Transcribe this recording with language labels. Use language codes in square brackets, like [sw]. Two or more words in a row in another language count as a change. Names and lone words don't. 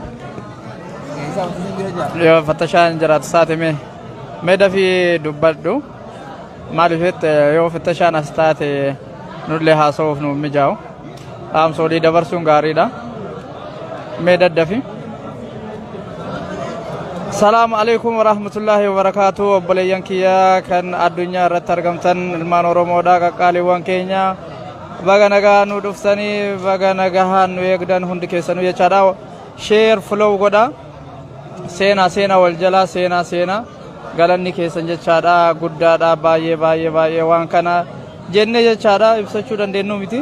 [om] yoo fattashaan jiraatu saate mee dafii dubbadhu maaliifet yoo fattashaan as taate nullee haasa'uuf nu mijaa'u dhaamsolii dabarsuun gaariidha mee daddafi [ar] السلام عليكم ورحمة الله وبركاته. [om] Obboleeyyan kiyya kan addunyaa irratti argamtan ilmaan Oromoodha qaqqaaliiwwan keenya baga nagaa nu dhuftanii baga nagaa nu eegdan hundi keessanuu jechaadha. [en] Share flow [om] godha seenaa wal jalaa seenaa galanni keessan jechaadha guddaadha baay'ee waan kana jenne jechaadha ibsachuu dandeenyu miti.